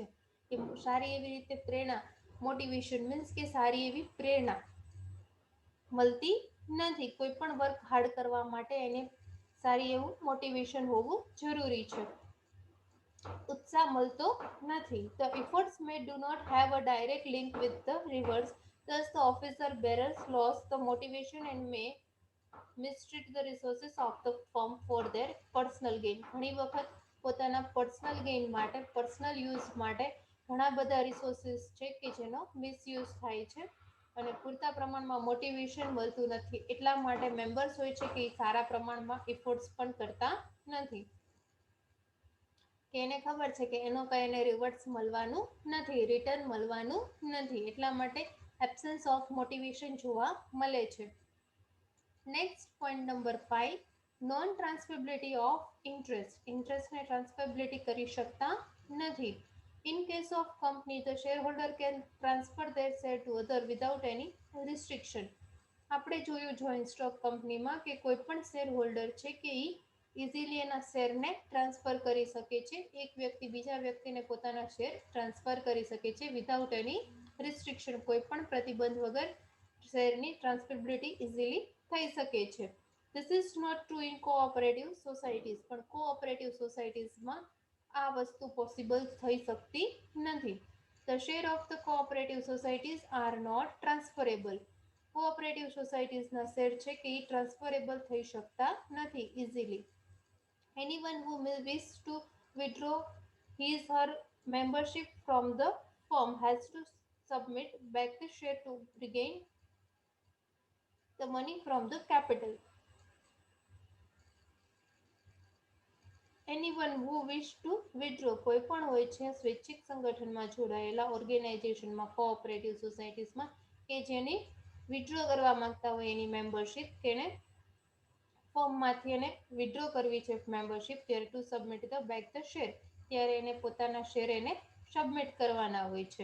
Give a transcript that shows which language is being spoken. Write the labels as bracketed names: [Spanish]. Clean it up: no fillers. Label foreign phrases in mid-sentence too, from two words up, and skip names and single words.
[Gujarati] કે સારી એવી રીતે પ્રેરણા, મોટિવેશન મીન્સ કે સારી એવી પ્રેરણા મળતી નથી. કોઈ પણ [English] work hard [Gujarati] કરવા માટે એને સારી એવું મોટિવેશન હોવું જરૂરી છે. ઉત્સાહ મળતો નથી. [English] The efforts may do not have a direct link with the rewards. Thus, the officer bearers lost the motivation and may mistreat the resources of the firm for their personal gain. [Gujarati] ઘણી વખત પોતાના [English] personal gain [Gujarati] માટે, [English] personal use [Gujarati] માટે ઘણા બધા રિસોર્સિસ છે કે જેનો મિસયુઝ થાય છે અને પૂરતા પ્રમાણમાં મોટિવેશન મળતું નથી. એટલા માટે મેમ્બર્સ હોય છે કે એ સારા પ્રમાણમાં એફોર્ટ્સ પણ કરતા નથી, કે એને ખબર છે કે એનો કઈ એને રિવર્ડ્સ મળવાનું નથી, રિટર્ન મળવાનું નથી. એટલા માટે [English] absence of motivation [Gujarati] જોવા મળે છે. [English] next point number 5, non transferability of interest. [Gujarati] ઇન્ટરેસ્ટને ટ્રાન્સફરેબિલિટી કરી શકતા નથી. [English] In case of company, the shareholder can transfer their share to other without any restriction. [Gujarati] આપણે જોયું [English] joint stock [Gujarati] કંપનીમાં કે કોઈ પણ [English] share holder [Gujarati] છે કે એ ઇઝીલી એના શેરને ટ્રાન્સફર કરી શકે છે. એક વ્યક્તિ બીજા વ્યક્તિને પોતાના શેર ટ્રાન્સફર કરી શકે છે [English] without any restriction, [Gujarati] કોઈ પણ પ્રતિબંધ વગર શેરની ટ્રાન્સફરેબિલિટી ઇઝીલી થઈ શકે છે. [English] this is not true in cooperative societies. [Gujarati] પણ કોઓપરેટિવ સોસાયટીઝમાં આ વસ્તુ પોસિબલ થઈ શકતી નથી. [English] the share of the cooperative societies are not transferable. [Gujarati] કોઓપરેટિવ સોસાયટીઝના શેર છે કે એ ટ્રાન્સફરેબલ થઈ શકતા નથી ઇઝીલી. [English] Anyone who will wish to withdraw his her membership from the firm has to submit back the share to regain the money from the capital. Anyone who wish to withdraw, [Gujarati] કોઈ પણ હોય છે સ્વૈચ્છિક સંગઠનમાં જોડાયેલા ઓર્ગેનાઇઝેશનમાં, કોઓપરેટિવ સોસાયટીઝમાં કે જેની વિથડ્રો કરવા માંગતા હોય એની મેમ્બરશિપ, તેને ફોર્મમાંથી એને વિથડ્રો કરવી છે મેમ્બરશિપ, ત્યારે [English] to submit the back the share, [Gujarati] ત્યારે એને પોતાના શેર એને સબમિટ કરવાના હોય છે.